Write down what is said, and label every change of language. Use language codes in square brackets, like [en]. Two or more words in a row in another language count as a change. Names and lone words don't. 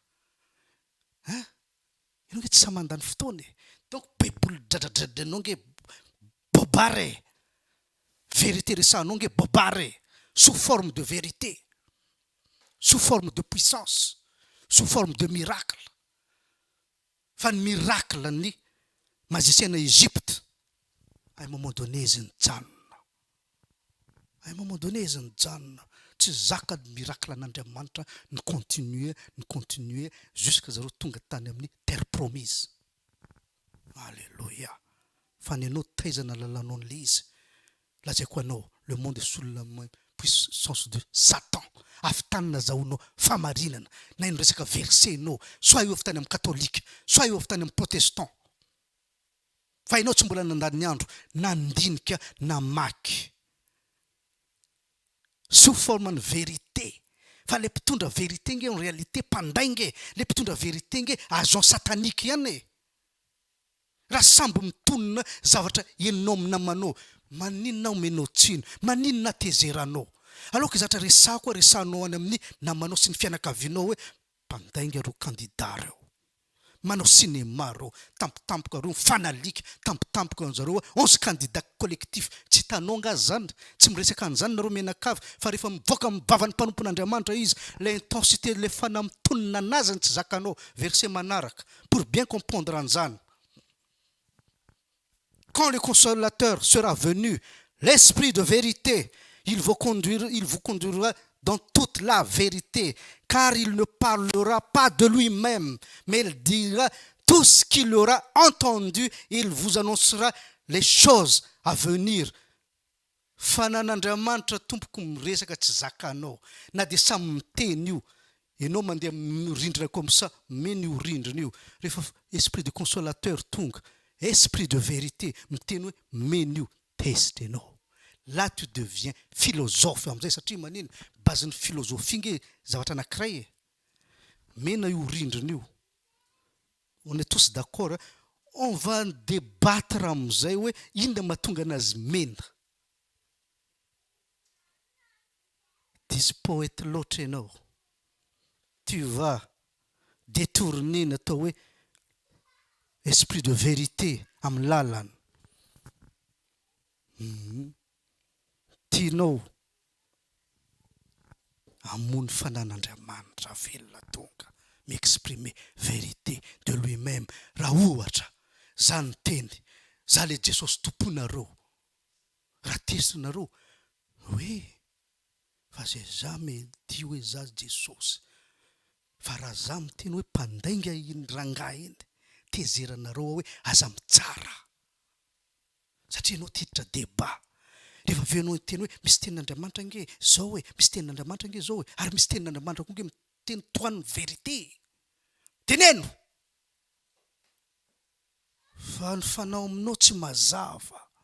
[mg] ianao nge tsy sa mandany fotoana donc baiboly dradradradradanao nge bobare vérité resahanao nge bobare [fr] sous forme de vérité sous forme de puissance sous forme de miracle [mg] fa ny miracle ny magicien Égypte [fr] à un moment donné [mg] izy nijanona [fr] à un moment donné [mg] izy nijanona tsy zaka ny miracle an'Andriamanitra ny [fr] continuer jusqu'à [mg] zareo tonga tany amin'ny [fr] terre promise [mg] alléluia fa ny anao taizana lalanao n'le izy lazaiko anao [fr] le monde est sous la puissance de Satan [mg] afitanina zahoanao famarinana na ino resaka verset nao soit io avitany amin'ny catholique soit io avitany amin'ny protestant fa ianao tsy mbola nandany andro nandinika namaky [fr] sous forme de vérité [mg] fa le mpitondra vérité nge [fr] en réalité [mg] pandainge le mpitondra vérité nge [fr] agent satanique [mg] ihany raha samby mitonona zavatra eninao minamanao maninona omenao tsiny maninona tezeranao [fr] alors que [mg] zavatra resako resanao any amin'ny namanao sy ny fianakavianao hoe mpandainga reo candidat reo manao cinéma reo tampotampoka reo fanalika tampotampoka anjareo 11 candidat collectif tsy hitanao nga zany tsy miresaka an'izany nareo menakavy fa rehefa mivoaka mivavany mpanompon'Andriamanitra izy l'intensité le fanahy mitonona anazy tsy zakanao verset manaraka [fr] pour bien comprendre [mg] an'izany [fr] quand le consolateur sera venu l'esprit de vérité il vous conduira dans toute la vérité, car il ne parlera pas de lui-même, mais il dira tout ce qu'il aura entendu, il vous annoncera les choses avenir [mg] fa nan'Andriamanitra tompoko miresaka tsy zakanao na dia samy miteny io ianao mandeha mirindrina [fr] comme ça [mg] meny io rindrina io rehefa [fr] esprit de consolateur [mg] tonga [fr] esprit de vérité [mg] miteny hoe meny io teste ianao [fr] là tu deviens philosophe [mg] am'izay satria manino bazin'ny philosophie nge zavatra anankiray e mena io rindrina io [fr] on est tous d'accord on va débattre [mg] am'izay hoe inona mahatonga anazy mena disy poète loatra ianao [fr] tu vas détourner [mg] natao hoe [fr] esprit de vérité [mg] amin'ny lalana tianao amony fanan'Andriamanitra velona tonga [fr] m'exprimer vérité de [mg] lui-même raha ohatra za ny teny za le Jesosy tomponareo raha tesinareo hoe fa zay za mety hoe za Jesosy fa raha za miteny hoe mpandainga iny rangahy iny tezeranareo hoe aza mitsara satria ianao tiditra débat rehefa avy ianao teny hoe misy tenin'Andriamanitra nge zao hoe misy tenin'Andriamanitra nge zao hoe ary misy tenin'Andriamanitra koa nge miteny toan'ny vérité teneno fa ny fanao aminao tsy mazava